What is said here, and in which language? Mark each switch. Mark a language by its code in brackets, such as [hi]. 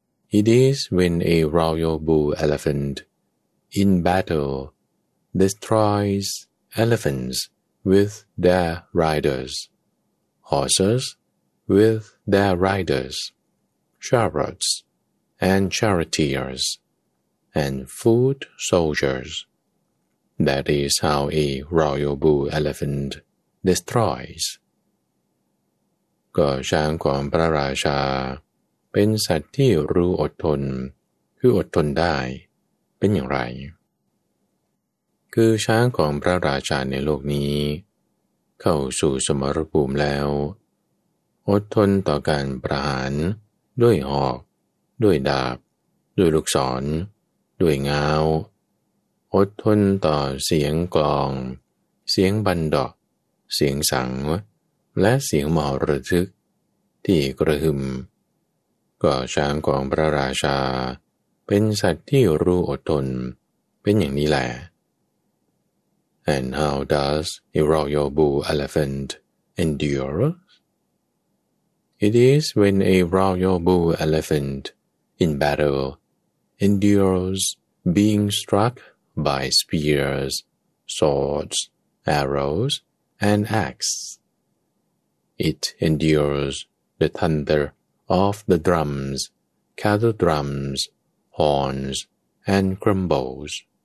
[en] It is when a royal bull elephant in battle destroys elephants with their riders, horses with their riders, chariots and charioteers, and foot soldiers. That is how a royal bull elephant destroys. [th] ก็ช้างของพระราชาเป็นสัตว์ที่รู้อดทนคืออดทนได้เป็นอย่างไรคือช้างของพระราชาในโลกนี้เข้าสู่สมรภูมิแล้ว อดทนต่อการประหารด้วยหอกด้วยดาบด้วยลูกศรด้วยง้าวอดทนต่อเสียงกลองเสียงบันดอกเสียงสังและเสียงมหรทึกที่กระหึ่มก็ช้างของพระราชาเป็นสัตว์ที่รู้อดทนเป็นอย่างนี้แหละ [en] And how does a royal bull elephant endure? It is when a royal bull elephant in battle endures being struck by spears, swords, arrows, and axes. It endures the thunder of the drums, kettle drums, horns, and cymbals.